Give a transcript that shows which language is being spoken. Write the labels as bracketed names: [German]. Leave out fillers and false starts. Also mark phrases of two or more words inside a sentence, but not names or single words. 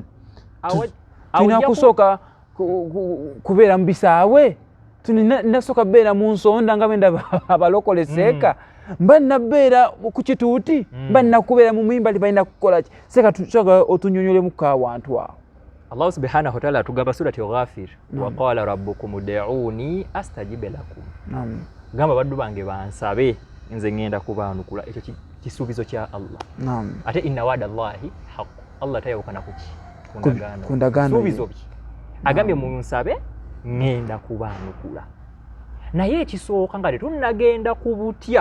[Ganda] Tulina kusooka kubeera mu bisaawe. Nasooka beera mu nsonda nga benda abalokole seeka. Mba nabeera ku kituuti. Mba nakubeera mu mimbali balina kukola ki. Seeka tusooka otunyonyolemu ku awantu awo. [Arabic] الله سبحانه وتعالى [Ganda] atugamba surati Ghafir. [Arabic] وقال ربكم ادعوني أستجب لكم. [Ganda] Naam. Gamba baddu bange bansabe nze ngenda kubaanukula. Ekyo kisuubizo kya Allah. Naam. [Arabic] Ate إن وعد الله حق. [Ganda] Allah tayawukana kuki. Kundagaano. Suubizo biki. Agambye munsabe ngenda kubaanukula. Naye ekisooka nga tetunnagenda kubutya.